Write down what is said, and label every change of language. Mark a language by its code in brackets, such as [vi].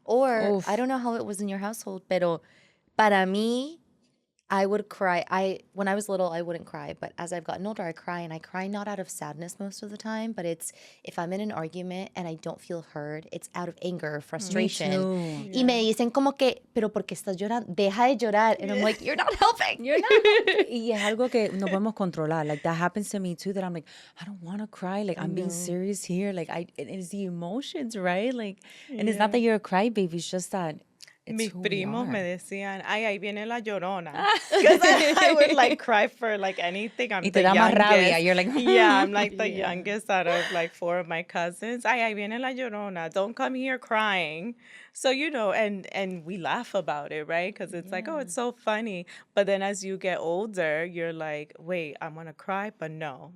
[en] Or, I don't know how it was in your household, [es] pero para mí, [en] I would cry. When I was little, I wouldn't cry, but as I've gotten older, I cry, and I cry not out of sadness most of the time, but it's if I'm in an argument and I don't feel heard, it's out of anger or frustration. Me too. [es] Y me dicen como que, pero ¿por qué estás llorando? Deja de llorar. [en] And I'm like, you're not helping. You're not helping. [es] Y es algo que no podemos controlar. [en] Like, that happens to me too, that I'm like, I don't want to cry. Like, I'm being serious here. Like, it is the emotions, right? Like, and it's not that you're a crybaby. It's just that [es] Mis primos me decían, ay, ahí viene la llorona. [en] Because I would like cry for like anything. I'm [es] y [en] the [es] te da más [en] youngest. [es] rabia. [en] You're like, yeah, I'm like the youngest out of like 4 of my cousins. [es] Ay, ahí viene la llorona. [en] Don't come here crying. So, and we laugh about it, right? Because it's like, oh, it's so funny. But then as you get older, you're like, wait, I want to cry, but no.